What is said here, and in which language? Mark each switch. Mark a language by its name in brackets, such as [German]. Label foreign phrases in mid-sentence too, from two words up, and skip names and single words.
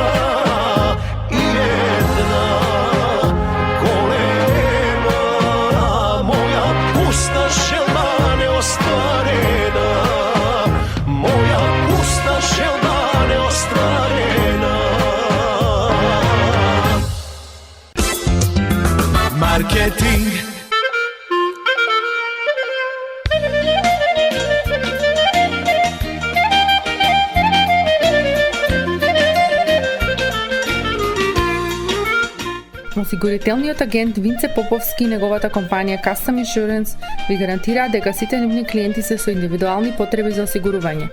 [Macedonian] И една голема моја пуста желба неостварена. Моја пуста желба неостварена. Marketing. Осигурителниот агент Винце Поповски и неговата компанија Custom Insurance ви гарантираат дека сите нивни клиенти се со индивидуални потреби за осигурување.